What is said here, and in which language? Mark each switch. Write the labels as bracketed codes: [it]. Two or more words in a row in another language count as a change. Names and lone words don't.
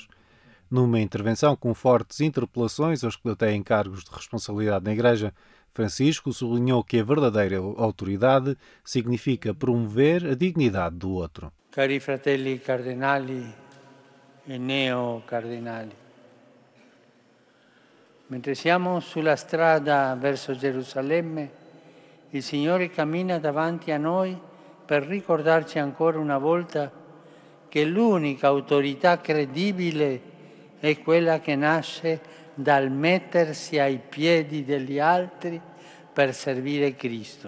[pt] Numa intervenção com fortes interpelações aos que detêm cargos de responsabilidade na Igreja, Francisco sublinhou que a verdadeira autoridade significa promover a dignidade do outro. [it] Cari fratelli cardinali e neocardinali, mentre siamo sulla strada verso Gerusalemme, il Signore cammina davanti a noi per ricordarci ancora una volta che l'unica autorità credibile è quella che nasce dal mettersi ai piedi degli altri per servire Cristo.